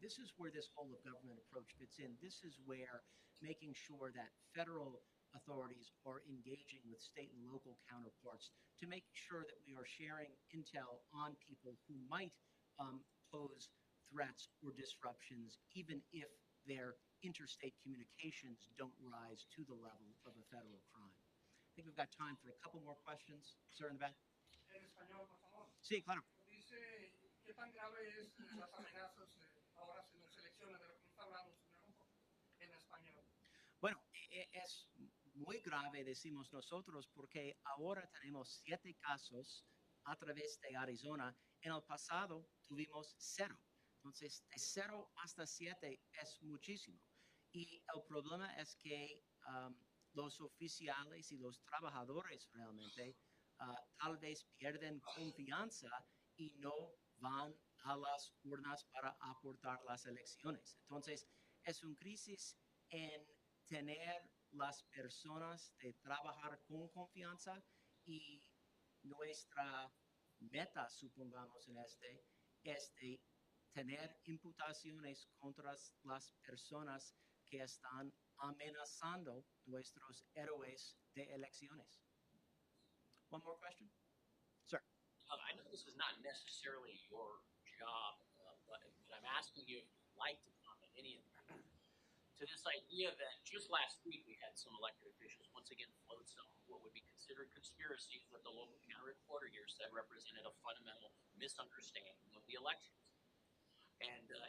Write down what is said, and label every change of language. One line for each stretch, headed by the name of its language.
English: This is where this whole of government approach fits in. This is where making sure that federal authorities are engaging with state and local counterparts to make sure that we are sharing intel on people who might pose threats or disruptions, even if their interstate communications don't rise to the level of a federal crime. I think we've got time for a couple more questions. Sir, in the back.
Spanish: En español, por favor. Sí, claro. Dice, ¿qué tan grave es las amenazas ahora en las elecciones de lo que está hablando, señor? En español. Bueno, es muy grave, decimos nosotros, porque ahora tenemos 7 casos a través de Arizona. En el pasado tuvimos 0. Entonces, de 0 hasta 7 es muchísimo. Y el problema es que los oficiales y los trabajadores realmente tal vez pierden confianza y no van a las urnas para aportar las elecciones. Entonces, es una crisis en tener las personas de trabajar con confianza, y nuestra meta, supongamos en es de tener imputaciones contra las personas que están amenazando nuestros héroes de elecciones.
English: One more question? Sir. I know this is not necessarily your job, but I'm asking you if you'd like to comment any of that to this idea that just last week we had some elected officials once again float some what would be considered conspiracies that the local county reporter here said represented a fundamental misunderstanding of the elections. And